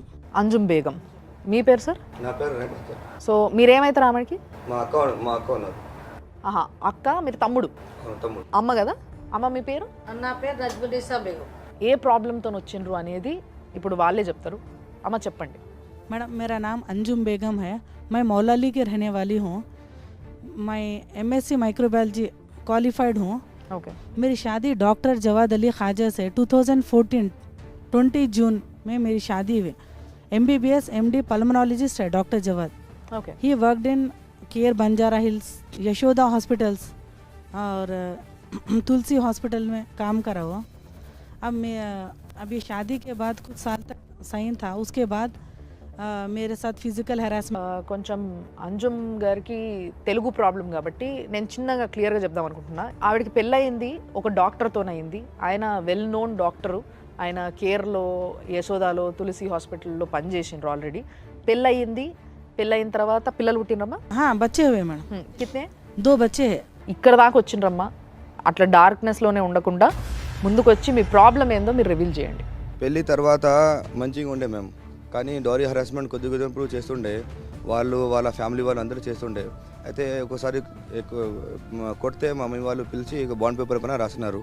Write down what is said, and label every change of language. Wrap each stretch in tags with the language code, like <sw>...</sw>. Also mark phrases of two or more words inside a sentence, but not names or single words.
<te>అంజుమ్ బేగం. మీ పేరు సార్? నా పేరు రేవంత్. సో మీరేమవుతారు ఆమెకి? మా అక్క ఉన్నారు. ఆహా, అక్క, మీరు తమ్ముడు. తమ్ముడు. అమ్మ కదా. అమ్మ మీ పేరు? నా పేరు రజ్బునిసా బేగం. ఏ ప్రాబ్లంతో వచ్చిండ్రు అనేది ఇప్పుడు వాళ్ళే చెప్తారు. అమ్మ చెప్పండి.</te> <hi>मैडम, मेरा नाम अंजुम बेगम है. मैं मौलाली की रहने वाली हूँ. मैं</hi> <en>MSc microbiology</en> <hi>क्वालिफाइड हूँ.</hi> <te>ఓకే.</te> <hi>मेरी शादी डॉक्टर जवाद अली ख्वाजा से 2014 20 जून में मेरी शादी हुई.</hi> <en>MBBS MD pulmonologist</en> <hi>है डॉक्टर जवाद.</hi> <te>ఓకే.</te> <en>he worked in Care Banjara Hills,</en> <hi>यशोदा हॉस्पिटल्स और तुलसी हॉस्पिटल में काम करा हुआ. अब मैं अभी शादी के बाद कुछ साल तक सही था. उसके बाद मेरे साथ</hi> <en>physical harassment.</en> <te>కొంచెం అంజుమ్ గారికి తెలుగు ప్రాబ్లం కాబట్టి నేను చిన్నగా క్లియర్గా చెప్దాం అనుకుంటున్నా. ఆవిడకి పెళ్ళయింది ఒక డాక్టర్తోనయింది. ఆయన</te> <en>well known doctor.</en> <te>ఆయన కేర్లో, యశోదాలో, తులసి హాస్పిటల్లో పనిచేసిండ్రు ఆల్రెడీ. పెళ్ళయింది. పెళ్ళయిన తర్వాత పిల్లలు పుట్టినరమ్మా?</te> <hi>हाँ, बच्चे हुए मैडम. కిత్నే? 2 बच्चे हैं.</hi> <te>ఇక్కడ దాకా వచ్చిండ్రమ్మా. అట్లా డార్క్నెస్లోనే ఉండకుండా ముందుకు వచ్చి మీ ప్రాబ్లం ఏందో మీరు రివీల్ చేయండి. పెళ్ళి తర్వాత మంచిగా ఉండే మేము, కానీ</te> <en>dowry harassment</en> <te>కొద్ది కొద్దిగా ఇంప్రూవ్ చేస్తుండే. వాళ్ళు వాళ్ళ ఫ్యామిలీ వాళ్ళు అందరూ చేస్తుండే. అయితే ఒకసారి కొడితే మా మమ్మీ వాళ్ళు పిలిచి</te> <en>bond paper</en> <te>పైన రాసినారు.</te>